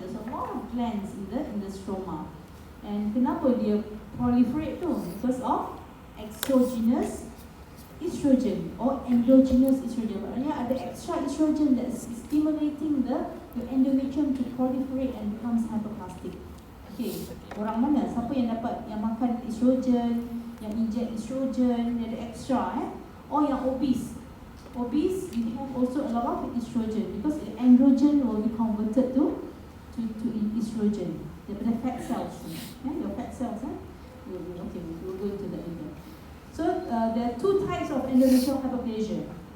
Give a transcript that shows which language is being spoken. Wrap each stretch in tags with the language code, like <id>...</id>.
<en>There's a lot of glands in the stroma. And</en> <ms>kenapa dia proliferate tu?</ms> <en>Because of exogenous estrogen or endogenous estrogen.</en> <ms>Maknanya ada</ms> <en>extra estrogen that's stimulating your endometrium to proliferate and becomes hyperplastic.</en> <ms>Okay, orang mana? Siapa yang dapat yang makan estrogen, yang inject estrogen, yang ada extra or yang obese.</ms> <en>Obese, you have also a lot of estrogen because the androgen will be converted to estrogen.</en> <ms>Daripada</ms> <en>fat cells. Your fat cells. Okay, we'll go into that later. So there are two types of endometrial hyperplasia.</en>